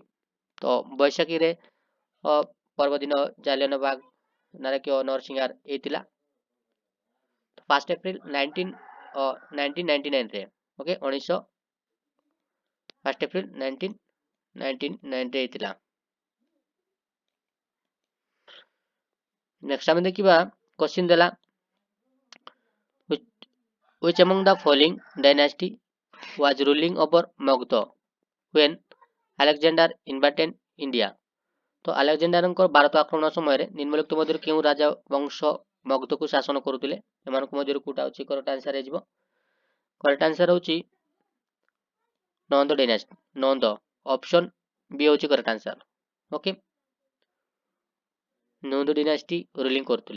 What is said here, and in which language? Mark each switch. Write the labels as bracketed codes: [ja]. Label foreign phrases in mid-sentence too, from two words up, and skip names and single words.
[or] ତ ବୈଶାଖୀରେ ପର୍ବ ଦିନ ଜାଲିଆନାବାଗ ନାରକୀୟ ନରସିଂହାର ହେଇଥିଲା 1 ଏପ୍ରିଲ 1999 ରେ। ଓକେ, 1 ଏପ୍ରିଲ 1999 ରେ ହେଇଥିଲା। ନେକ୍ସଟ ଆମେ ଦେଖିବା କ୍ୱେଶ୍ଚିନ୍ ଦେଲା [en] which among the following dynasty was ruling over Magda when Alexander invaded India? [or] ତ ଆଲେକଜାଣ୍ଡାରଙ୍କ ଭାରତ ଆକ୍ରମଣ ସମୟରେ ନିମ୍ନଲିଖିତ ମଧ୍ୟରୁ କେଉଁ ରାଜା ବଂଶ ମଗଧକୁ ଶାସନ କରୁଥିଲେ? ଏମାନଙ୍କ ମଧ୍ୟରୁ କୋଉଟା ହେଉଛି [en] correct answer [or] ହେଇଯିବ? [en] correct answer [or] ହେଉଛି ନନ୍ଦ ଡାଇନାଷ୍ଟି, ନନ୍ଦ। ଅପସନ୍ ବି ହେଉଛି [en] correct answer. [or] ଓକେ, ନନ୍ଦ ଡାଇନାଷ୍ଟି ରୁଲିଂ କରୁଥିଲେ।